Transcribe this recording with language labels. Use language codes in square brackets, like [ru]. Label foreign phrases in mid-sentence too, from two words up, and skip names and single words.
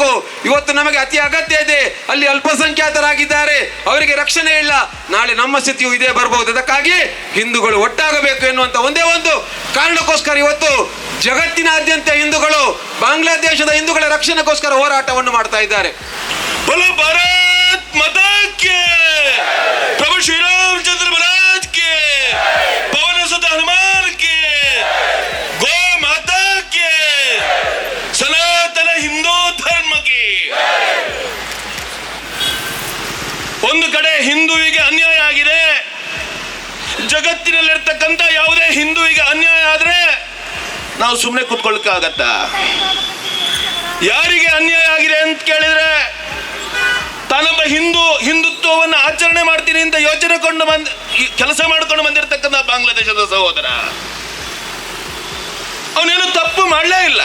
[kn] ಇವತ್ತು ನಮಗೆ ಅತಿ ಅಗತ್ಯ ಇದೆ. ಅಲ್ಲಿ ಅಲ್ಪಸಂಖ್ಯಾತರಾಗಿದ್ದಾರೆ, ಅವರಿಗೆ ರಕ್ಷಣೆ ಇಲ್ಲ. ನಾಳೆ ನಮ್ಮ ಸ್ಥಿತಿಯು ಇದೇ ಬರಬಹುದು. ಅದಕ್ಕಾಗಿ ಹಿಂದೂಗಳು ಒಟ್ಟಾಗಬೇಕು ಎನ್ನುವಂಥ ಒಂದೇ ಒಂದು ಕಾರಣಕ್ಕೋಸ್ಕರ ಇವತ್ತು ಜಗತ್ತಿನಾದ್ಯಂತ ಹಿಂದೂಗಳು ಬಾಂಗ್ಲಾದೇಶದ ಹಿಂದೂಗಳ ರಕ್ಷಣೆಗೋಸ್ಕರ ಹೋರಾಟವನ್ನು ಮಾಡ್ತಾ ಇದ್ದಾರೆ. [hi] बोलो भारत माता की, प्रभु श्री रामचंद्र महाराज की, पवन सुत हनुमान की, गौ माता की, सनातन हिंदू धर्म की. [kn] ಒಂದು ಕಡೆ ಹಿಂದೂವಿಗೆ ಅನ್ಯಾಯ ಆಗಿದೆ. ಜಗತ್ತಿನಲ್ಲಿರ್ತಕ್ಕಂಥ ಯಾವುದೇ ಹಿಂದೂವಿಗೆ ಅನ್ಯಾಯ ಆದ್ರೆ ನಾವು ಸುಮ್ಮನೆ ಕೂತ್ಕೊಳ್ಳಕ್ಕಾಗತ್ತ? ಯಾರಿಗೆ ಅನ್ಯಾಯ ಆಗಿದೆ ಅಂತ ಕೇಳಿದ್ರೆ, ತಾನೊಬ್ಬ ಹಿಂದುತ್ವವನ್ನು ಆಚರಣೆ ಮಾಡ್ತೀನಿ ಅಂತ ಯೋಚನೆ ಕೆಲಸ ಮಾಡ್ಕೊಂಡು ಬಂದಿರತಕ್ಕಂಥ ಬಾಂಗ್ಲಾದೇಶದ ಸಹೋದರ, ಅವನೇನು ತಪ್ಪು ಮಾಡಲೇ ಇಲ್ಲ.